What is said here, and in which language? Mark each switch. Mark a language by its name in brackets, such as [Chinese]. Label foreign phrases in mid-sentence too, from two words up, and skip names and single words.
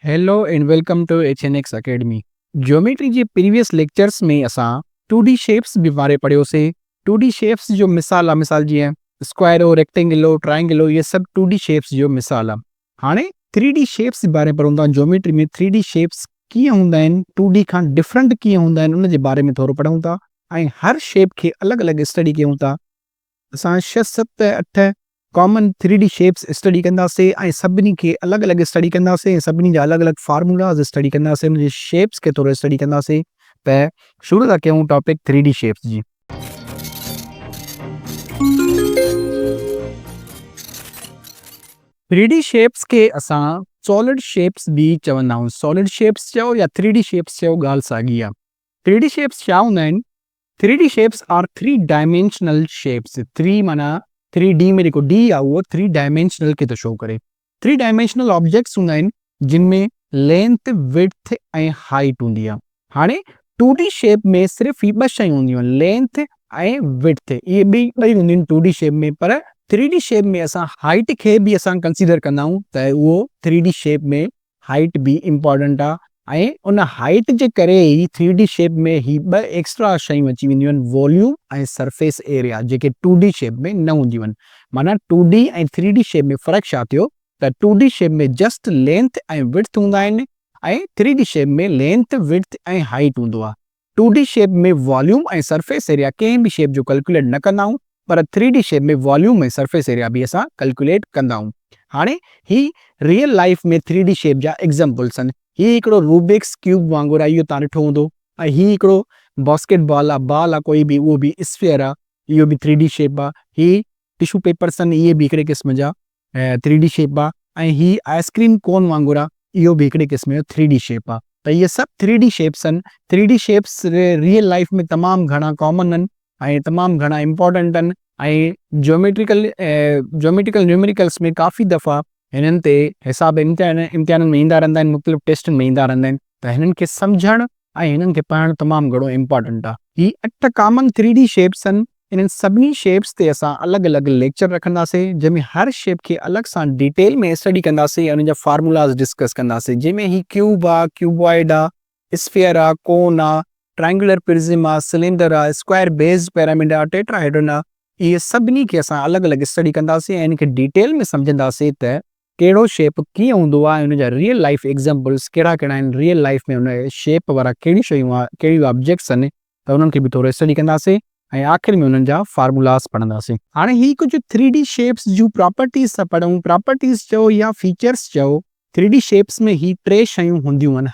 [English] Hello and welcome to HNX Academy. [Sindhi] ज्योमेट्री जे [English] previous lectures [Sindhi] में असां 2D शेप्स भी बारे पढ़ियोसीं। 2D शेप्स जो मिसाल आहे, मिसाल जीअं स्क्वायर हो, रेक्टेंगल हो, ट्रायंगल हो, इहे सभु 2D शेप्स जो मिसाल आहे। हाणे 3D शेप्स जे बारे में पढ़ूं था। ज्योमेट्री में 3D शेप्स कीअं हूंदा आहिनि, 2D खां डिफरेंट कीअं हूंदा आहिनि, उन जे बारे में थोरो पढ़ूं था ऐं हर शेप खे अलॻि अलॻि स्टडी कयूं था। असां 6, 7, 8 [English] common 3D shapes [Sindhi] स्टडी कंदासीं ऐं सभिनी खे अलॻि अलॻि स्टडी कंदासीं ऐं सभिनी जा अलॻि अलॻि फार्मूलाज़ स्टडी कंदासीं, उन जे शेप्स खे थोरो स्टडी कंदासीं। त शुरू था कयूं टॉपिक 3D शेप्स जी। थ्री डी शेप्स खे असां [English] solid shapes [Sindhi] भी चवंदा आहियूं। [English] solid shapes [Sindhi] चओ या 3D शेप्स चओ, ॻाल्हि साॻी आहे। 3D शेप्स छा हूंदा आहिनि? [English] 3D shapes are 3 dimensional shapes. [Sindhi] 3 माना 3D में जेको D आहे उहो 3 डायमेंशनल खे थो शो करे। 3 [English] dimensional objects [Sindhi] हूंदा आहिनि जिन में लेंथ, विड्थ ऐं हाइट हूंदी आहे। हाणे 2D शेप में सिर्फ़ु ही ॿ शयूं हूंदियूं आहिनि, लेंथ ऐं विड्थ। इहे ॿई हूंदियूं आहिनि 2D शेप में, पर 3D शेप में असां हाइट खे बि असां कंसीडर कंदा आहियूं त उहो 3D शेप में हाइट बि इम्पॉर्टेंट आहे। ऐं उन हाइट जे करे ई 3D शेप में ही ॿ एक्स्ट्रा शयूं अची वेंदियूं आहिनि, वॉल्यूम ऐं [English] surface area, [Sindhi] जेके 2D शेप में न हूंदियूं आहिनि। माना 2D ऐं 3D शेप में फ़र्क़ु छा थियो त 2D शेप में [English] just length [Sindhi] ऐं विड्थ हूंदा आहिनि ऐं 3D शेप में लेंथ, विड्थ ऐं हाइट हूंदो आहे। 2D शेप में वॉल्यूम ऐं [English] surface area [Sindhi] कंहिं बि शेप जो कैलकुलेट न कंदा आहियूं, पर 3D शेप में वॉल्यूम ऐं [English] surface area [Sindhi] बि असां कैलकुलेट कंदा आहियूं। हाणे ही [English] real life [Sindhi] में 3D शेप जा एग्जांपल्स आहिनि। ही हिकिड़ो रूबिक्स क्यूब वांगुरु आहे, इहो तव्हां ॾिठो हूंदो। ऐं ही हिकिड़ो बास्केटबॉल आहे, बॉल आहे कोई बि, उहो बि स्फीयर आहे, इहो बि 3D शेप आहे। ही [English] tissue papers [Sindhi] आहिनि, इहे बि हिकिड़े क़िस्म जा 3D शेप आहे। ऐं ही [English] ice cream cone [Sindhi] वांगुरु आहे, इहो बि हिकिड़े क़िस्म जो 3D शेप आहे। त इहे सभु 3D शेप्स आहिनि। 3D शेप्स [English] real life [Sindhi] में तमामु घणा कॉमन आहिनि ऐं तमामु घणा इम्पॉर्टेंट आहिनि। ऐं [English] geometrical numericals [Sindhi] में काफ़ी दफ़ा हिननि ते हिसाब इम्तिहाननि में ईंदा रहंदा आहिनि, मुख़्तलिफ़ टेस्टनि में ईंदा रहंदा आहिनि। त हिननि खे सम्झणु ऐं हिननि खे पढ़णु तमामु घणो इम्पॉर्टेंट आहे। ही 8 [English] common 3D shapes [Sindhi] आहिनि। इन्हनि सभिनी शेप्स ते असां अलॻि अलॻि लेक्चर रखंदासीं, जंहिंमें हर शेप खे अलॻि सां डिटेल में स्टडी कंदासीं ऐं उन जा फार्मूलाज़ डिस्कस कंदासीं, जंहिंमें ही क्यूब आहे, क्यूबॉइड आहे, स्फीयर आहे, कोन आहे, [English] triangular prism [Sindhi] आहे, सिलेंडर आहे, [English] square based pyramid [Sindhi] आहे, टेट्राहेड्रन आहे। इहे सभिनी खे असां अलॻि अलॻि स्टडी कंदासीं ऐं इनखे डिटेल में सम्झंदासीं त कहिड़ो शेप कीअं हूंदो आहे ऐं उनजा [English] real life examples [Sindhi] कहिड़ा कहिड़ा आहिनि, [English] real life [Sindhi] में उन शेप वारा कहिड़ी शयूं आहे, कहिड़ी ऑब्जेक्ट्स आहिनि, त उन्हनि खे बि थोरो स्टडी कंदासीं ऐं आख़िर में उन्हनि जा फार्मूलास पढ़ंदासीं। हाणे ही कुझु 3D शेप्स जूं प्रॉपर्टीज़ था पढ़ूं। प्रॉपर्टीज़ चओ या फीचर्स चओ। 3D शेप्स में ही 3 शयूं हूंदियूं आहिनि।